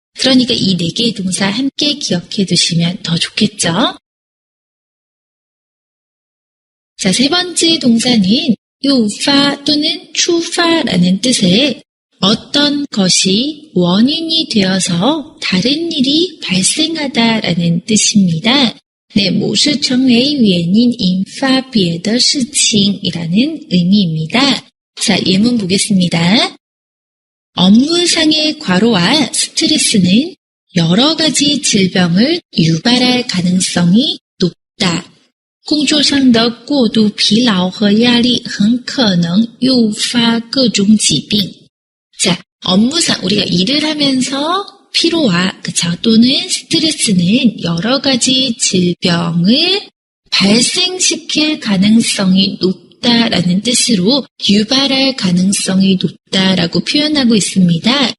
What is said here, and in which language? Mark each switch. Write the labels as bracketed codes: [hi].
[ko] 그러니까 이 4개의 동사 함께 기억해 두시면 더 좋겠죠? 자, 세 번째 동사는 요파 또는 추파라는 뜻의 어떤 것이 원인이 되어서 다른 일이 발생하다라는 뜻입니다. 네, [zh] 某事成为原因引发别的事情 [ko] 이라는 의미입니다. 자, 예문 보겠습니다. 업무상의 과로와 스트레스는 여러 가지 질병을 유발할 가능성이 높다. [zh] 工作上的过度疲劳和压力很可能诱发各种疾病. [ko] 자, 업무상 우리가 일을 하면서 피로와 그쵸? 또는 스트레스는 여러 가지 질병을 발생시킬 가능성이 높다라는 뜻으로 유발할 가능성이 높다라고 표현하고 있습니다.